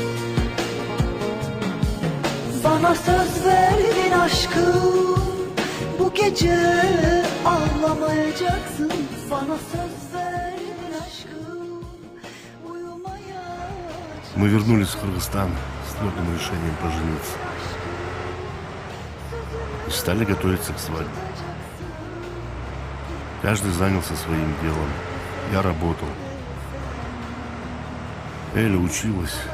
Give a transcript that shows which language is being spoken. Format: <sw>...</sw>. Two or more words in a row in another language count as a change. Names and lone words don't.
<tr>Bana söz verdin aşkım. Bu gece ağlamayacaksın. Bana söz verdin aşkım.</tr> <ru>Мы вернулись в Кыргызстан с твердым решением пожениться. И стали готовиться к свадьбе. Каждый занялся своим делом. Я работал. Эля училась.</ru>